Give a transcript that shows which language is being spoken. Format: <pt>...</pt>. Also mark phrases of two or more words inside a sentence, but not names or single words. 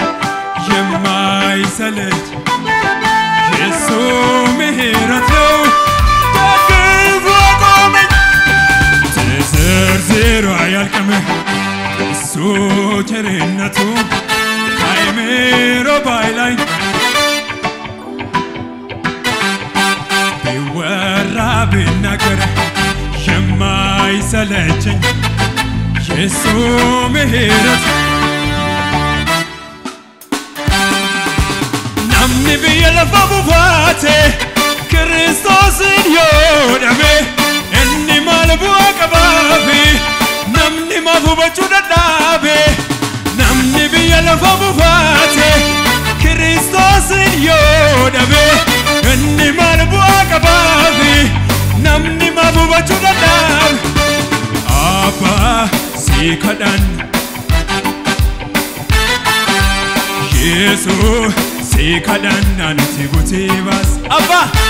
<am>የማይሰለች የሱ ምሕረት ነው ደግፎ ቆመኝ ተዘርዝሮ አያልቅም እሱ ቸርነቱ አይምሮ ባይላይ ቢወራ ቢነገር የማይሰለቸኝ የሱ ምሕረት</am> <om>namni biyya lafa buufaate Kiristoosin yoo dhabe inni maal bu'aa qabaafi namni maaf hubachuu dadhabe namni biyya lafa buufaate Kiristoosin yoo dhabe inni maal bu'aa qabaafi namni maaf hubachuu dadhabe Abbaa si kadhan Yesuus si kadhan anti butibas Abbaa</om>